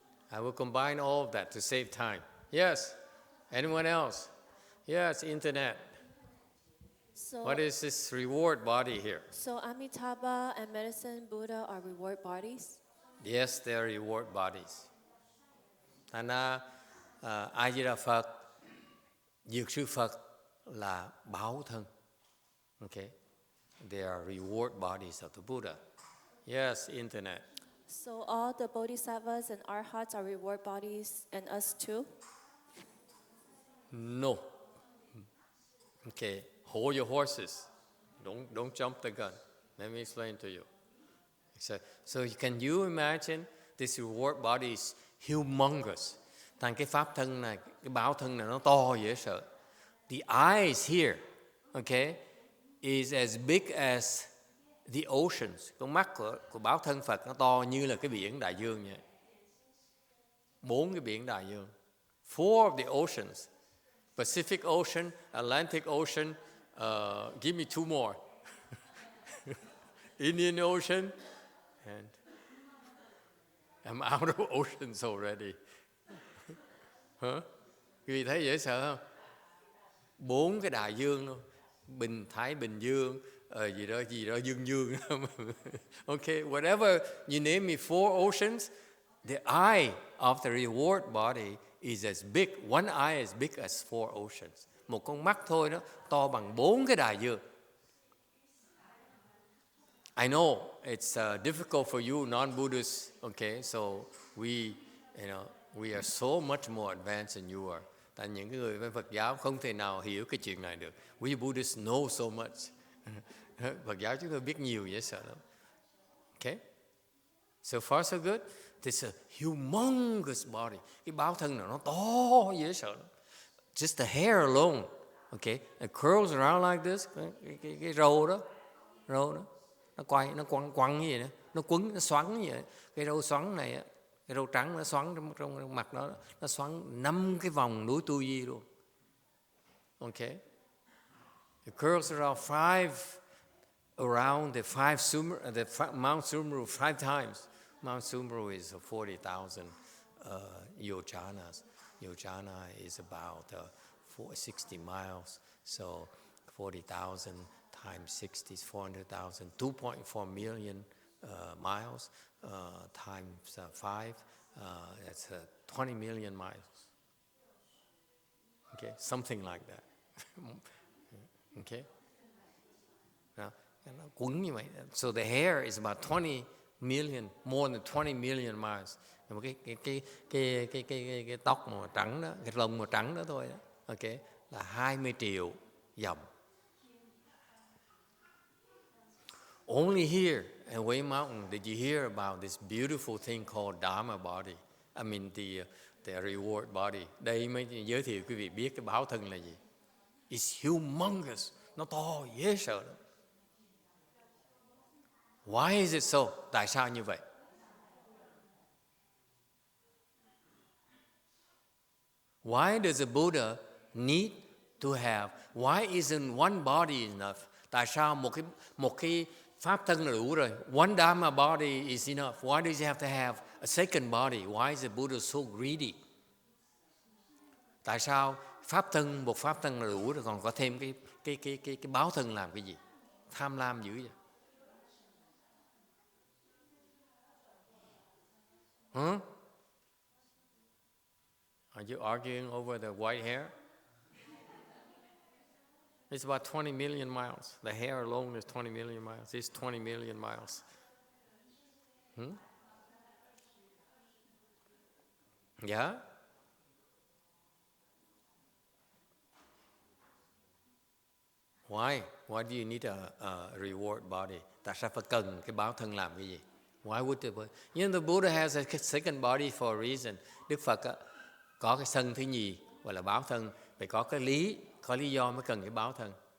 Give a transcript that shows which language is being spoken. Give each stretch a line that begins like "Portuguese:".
English: I will combine all of that to save time. Yes. Anyone else? Yes, internet. So, what is this reward body here? So Amitabha and Medicine Buddha are reward bodies? Yes, they are reward bodies.
Vietnamese: Thành ra A Di Đà Phật, Dược sư Phật là báo thân.
English: Okay, they are reward bodies of the Buddha. Yes, internet. So all the bodhisattvas and arhats are reward bodies, and us too? No. Okay, hold your horses. Don't jump the gun. Let me explain to you. So can you imagine this reward body is humongous.
Vietnamese: Thành cái pháp thân này, cái báo thân này nó to dễ sợ.
English: The eyes here, okay, is as big as the oceans.
Vietnamese: Con mắt của báo thân Phật nó to như là cái biển đại dương vậy. 4 cái biển đại dương.
English: 4 of the oceans. Pacific Ocean, Atlantic Ocean, give me 2 more. Indian Ocean, and I'm out of oceans already.
Vietnamese: Quý vị thấy dễ sợ không? 4 cái đại dương luôn. Thái Bình Dương, gì đó dương.
English: Okay, whatever you name me, 4 oceans, the eye of the reward body is as big, one eye as big as 4 oceans.
Vietnamese: Một con mắt thôi đó, to bằng 4 cái đại dương.
English: I know it's difficult for you non-Buddhists, okay, so we are so much more advanced than you are.
Vietnamese: Tại những cái người bên Phật giáo không thể nào hiểu cái chuyện này được.
English: We Buddhists know so much.
Vietnamese: Phật giáo chúng tôi biết nhiều dễ sợ lắm.
English: Okay? So far so good. This is a humongous body.
Vietnamese: Cái báo thân này nó to dễ sợ lắm.
English: Just the hair alone, okay, it curls around like this.
Vietnamese: Cái râu đó, nó quay, nó quăng như vậy đó. Nó quấn, nó xoắn như vậy. Cái râu xoắn này, cái râu trắng nó xoắn trong mặt đó, nó xoắn 5 cái vòng núi Tu Di luôn.
English: Okay? It curls around Mount Sumru 5 times. Mount Sumru is 40,000 yojanas. Yojana is about 60 miles. So 40,000 times 60 is 400,000. 2.4 million miles times 5. That's 20 million miles. Okay, something like that. Okay. Now,
Vietnamese: quấn như vậy.
English: So the hair is about 20 million, more than 20 million miles.
Vietnamese: Một cái tóc màu trắng đó, cái lông màu trắng đó thôi đó. Okay, là 20 triệu dặm.
English: Only here at Wei Mountain did you hear about this beautiful thing called Dharma body. I mean the reward body.
Vietnamese: Đây mới giới thiệu quý vị biết cái báo thân là gì.
English: It's humongous.
Vietnamese: Nó to dễ sợ lắm.
English: Why is it so?
Vietnamese: Tại sao như vậy?
English: Why does a Buddha need to have? Why isn't one body enough?
Vietnamese: Tại sao một cái pháp thân là đủ rồi?
English: One Dharma body is enough. Why does he have to have a second body? Why is the Buddha so greedy?
Vietnamese: Tại sao một pháp thân là đủ rồi, còn có thêm cái báo thân làm cái gì? Tham lam dữ vậy. Huh?
English: Are you arguing over the white hair? It's about 20 million miles. The hair alone is 20 million miles. It's 20 million miles. Yeah? Why? Why do you need a reward body?
Vietnamese: Tại sao phải cần cái báo thân làm cái gì?
English: Why would the Buddha has a second body for a reason.
Vietnamese: Đức Phật có cái thân thứ nhì gọi là báo thân, phải có lý do mới cần cái báo thân.